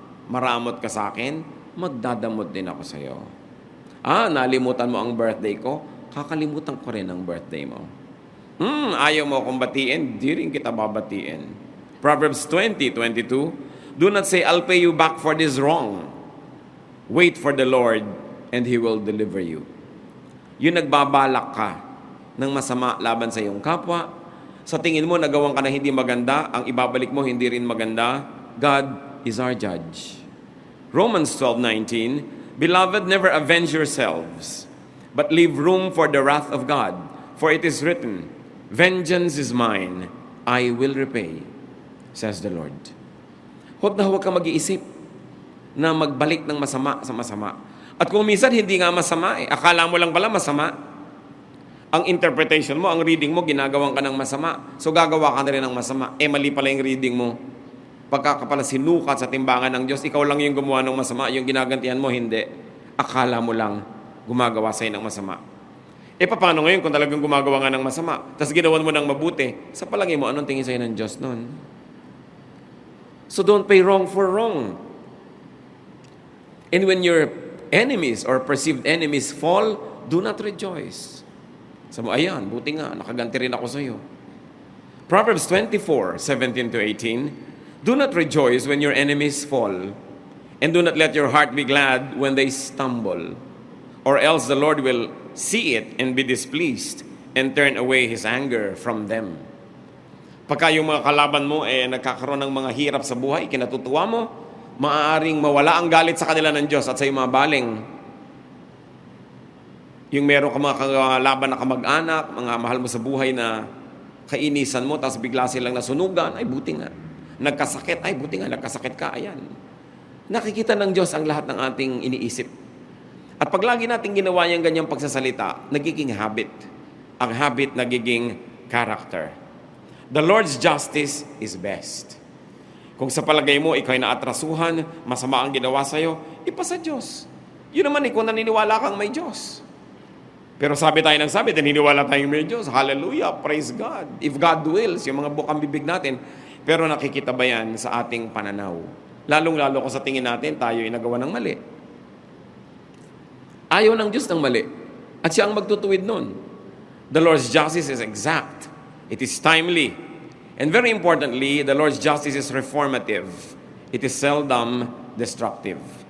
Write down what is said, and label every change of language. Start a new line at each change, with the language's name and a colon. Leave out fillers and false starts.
Filipino: Maramot ka sa akin, magdadamot din ako sa iyo. Nalimutan mo ang birthday ko, kakalimutan ko rin ang birthday mo. Ayaw mo akong batiin, di rin kita babatiin.
English: Proverbs 20:22, do not say, I'll pay you back for this wrong. Wait for the Lord, and He will deliver you.
Filipino: Yung nagbabalak ka ng masama laban sa iyong kapwa, sa tingin mo nagawang ka na hindi maganda, ang ibabalik mo hindi rin maganda,
English: God is our judge. Romans 12:19, Beloved, never avenge yourselves, but leave room for the wrath of God. For it is written, Vengeance is mine, I will repay, says the Lord.
Filipino: Huwag na huwag ka mag-iisip na magbalik ng masama sa masama. At kung minsan hindi nga masama, akala mo lang pala masama. Ang interpretation mo, ang reading mo, ginagawan ka ng masama. So gagawa ka na rin ng masama. Mali pala yung reading mo. Pagka ka pala sinukat sa timbangan ng Diyos, ikaw lang yung gumawa ng masama, yung ginagantihan mo, hindi. Akala mo lang gumagawa sa'yo ng masama. Paano ngayon kung talagang gumagawa nga ng masama, tapos ginawan mo ng mabuti, sa palagay mo, anong tingin sa'yo ng Diyos nun?
English: So don't pay wrong for wrong. And when your enemies or perceived enemies fall, do not rejoice.
Filipino: Sabi mo, ayan, buti nga, nakaganti rin ako sa iyo.
English: Proverbs 24:17-18, do not rejoice when your enemies fall, and do not let your heart be glad when they stumble, or else the Lord will see it and be displeased and turn away His anger from them.
Filipino: Pagka yung mga kalaban mo nagkakaroon ng mga hirap sa buhay, kinatutuwa mo, maaaring mawala ang galit sa kanila ng Diyos at sa mga baling. Yung meron ka mga kalaban na kamag-anak, mga mahal mo sa buhay na kainisan mo, tapos bigla silang nasunugan, ay buti nga. Nagkasakit, ay buti nga, nagkasakit ka, ayan. Nakikita ng Diyos ang lahat ng ating iniisip. At pag lagi natin ginawa yung ganyang pagsasalita, nagiging habit. Ang habit nagiging character.
English: The Lord's justice is best.
Filipino: Kung sa palagay mo, ikaw ay naatrasuhan, masama ang ginawa sa'yo, ipasa Diyos. Yun naman kung naniniwala kang may Diyos. Pero sabi tayo ng sabi, naniniwala tayong may Diyos.
English: Hallelujah, praise God. If God wills,
Filipino: yung mga bukang bibig natin, pero nakikita ba yan sa ating pananaw? Lalong-lalo kung sa tingin natin, tayo ay nagawa ng mali. Ayaw ng Diyos ng mali. At siya ang magtutuwid nun.
English: The Lord's justice is exact. It is timely. And very importantly, the Lord's justice is reformative. It is seldom destructive.